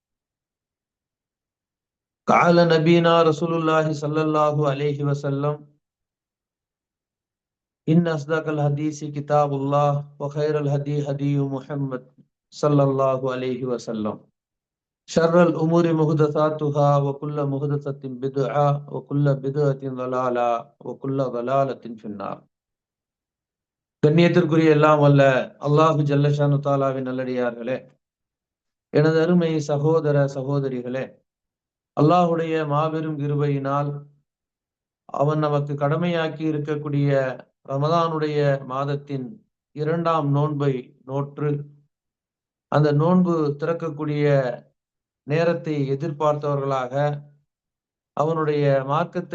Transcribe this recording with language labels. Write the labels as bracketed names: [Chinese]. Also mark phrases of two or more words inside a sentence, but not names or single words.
[Arabic] قال نبينا رسول الله صلى الله عليه وسلم: إن أصدق الحديث كتاب الله وخير الهدي هدي محمد صلى الله عليه وسلم. شر الأمور محدثاتها وكل محدثة بدعة وكل بدعة ضلالة وكل ضلالة في النار. [Tamil] கண்ணியத்திற்குரிய எல்லாம் வல்ல [Arabic] الله جل شأنه تعالى [Tamil] நல்லடியார்களே, எனது அருமை சகோதர சகோதரிகளே, அல்லாஹுடைய மாபெரும் கிருபையினால் அவன் நமக்கு கடமையாக்கி இருக்கக்கூடிய ரமதானுடைய மாதத்தின் 2ஆம் நோன்பை நோற்று அந்த நோன்பு திறக்கக்கூடிய நேரத்தை எதிர்பார்த்தவர்களாக அவனுடைய மார்க்கத்தை